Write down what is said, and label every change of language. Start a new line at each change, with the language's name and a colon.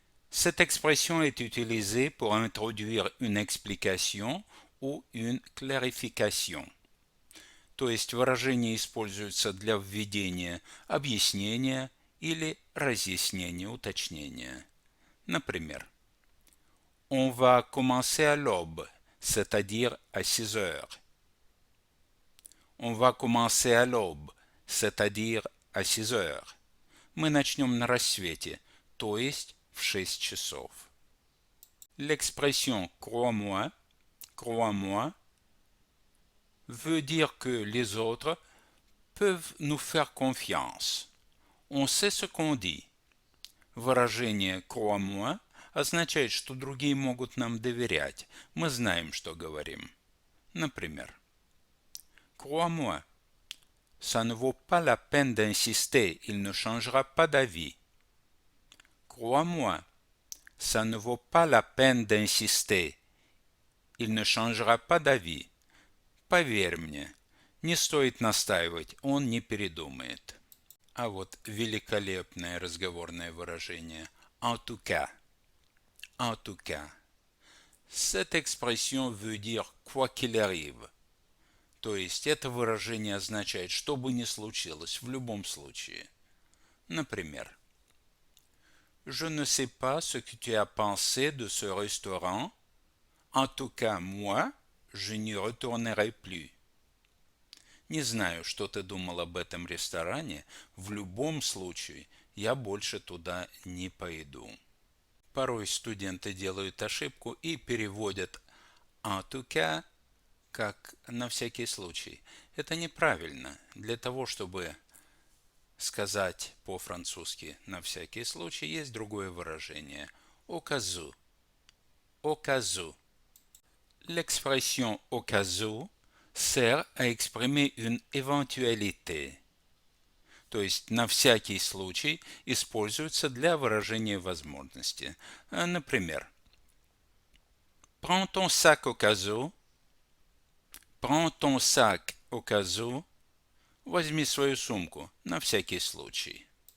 French: Cette expression est utilisée pour introduire une explication ou une clarification.
Russian: То есть выражение используется для введения объяснения или разъяснения, уточнения. Например,
French: On va commencer à l'aube, c'est-à-dire à 6 heures. On va commencer à l'aube, c'est-à-dire à 6 heures.
Russian: Мы начнем на рассвете, то есть в 6 часов.
French: L'expression crois-moi veut dire que les autres peuvent nous faire confiance. On sait ce qu'on dit.
Russian: Выражение crois-moi означает, что другие могут нам доверять. Мы знаем, что говорим. Например,
French: Crois-moi, ça ne vaut pas la peine d'insister, il ne changera pas d'avis. Crois-moi, ça ne vaut pas la peine d'insister, il ne changera pas d'avis.
Russian: Поверь мне, не стоит настаивать, он не передумает. А вот великолепное разговорное выражение en tout cas.
French: En tout cas. Cette expression veut dire quoi qu'il arrive.
Russian: То есть это выражение означает, что бы ни случилось, в любом случае. Например,
French: Je ne sais pas ce que tu as pensé de ce restaurant. En tout cas, moi, je n'y retournerai plus.
Russian: Не знаю, что ты думал об этом ресторане. В любом случае, я больше туда не пойду. Порой студенты делают ошибку и переводят en tout cas как на всякий случай. Это неправильно. Для того, чтобы сказать по-французски на всякий случай, есть другое выражение.
French: Au cas où. Au cas où. L'expression au cas où sert à exprimer une éventualité.
Russian: То есть на всякий случай используется для выражения возможности. Например,
French: prends ton sac au cas où. Prends ton sac au cas où.
Russian: Возьми свою сумку на всякий случай.